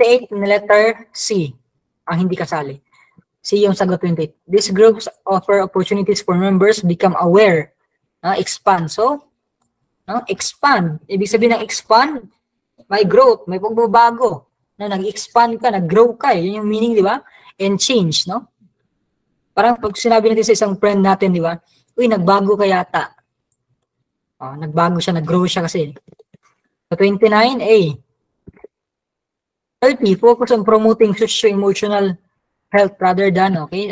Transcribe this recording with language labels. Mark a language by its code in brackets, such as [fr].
[tl] 28 na letter C, ang hindi kasali. C yung sagot 28. [en] These groups offer opportunities for members to become aware, expand. [tl] So, expand. Ibig sabihin ng expand, may growth, may pagbabago. Nag-expand ka, nag-grow ka. Yun yung meaning, di ba? And change, no? Parang pag sinabi natin sa isang friend natin, di ba? Uy, nagbago ka yata. Nagbago siya, nag-grow siya kasi. [en] So, 29A. 30, focus on promoting socio-emotional health rather than, okay?